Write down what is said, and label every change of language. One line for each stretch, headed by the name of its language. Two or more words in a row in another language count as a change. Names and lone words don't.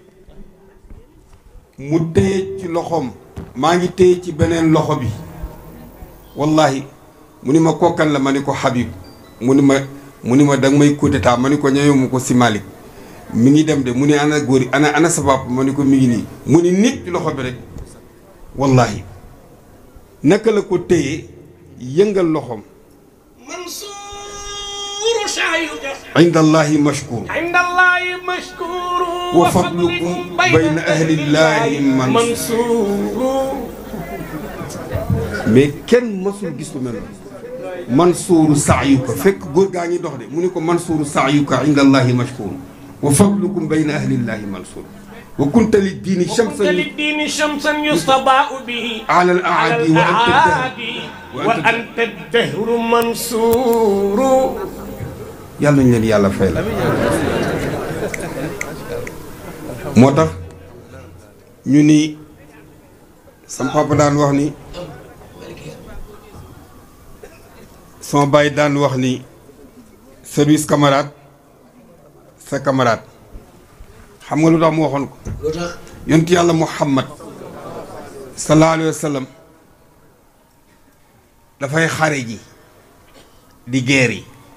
Wolof: mu téye ci loxoom maa ngi téye ci beneen loxo bi wallahi mu ni ma kokkan la ma ni ko Habib mu ni ma danga may
French: coup d'état
Wolof: ma ni ko ñëwee mu ko si Malick mi ngi dem de mu ni ana góor yi ana sa papa ma ni ko mi ngi nii mu ni nit ci loxo bi rek wallahi naka la ko téye yëngal loxoom
Arabic: عند الله مشكور عند الله مشكور وفضلكم بين أهل الله منصور
Wolof: mais kenn mësul gis lu mel
Arabic: منصور سعيك
Wolof: fekk góor gaa ngi dox de mu ni ko
Arabic: منصور سعيك عند الله مشكور وفضلكم بين أهل الله منصور وكنت للدين شمسا يستضاء به على الأعادي وأنت الدهر منصور
Wolof: yàlla nañu leen yàlla fay la moo tax ñu ni sama papa daan wax ni sama baay daan wax ni service camarade sa camarade xam nga lu tax mu waxoon ko yonent yàlla Muhammad
Arabic: صلى الله عليه وسلم
Wolof: dafay xare ji di guerre yi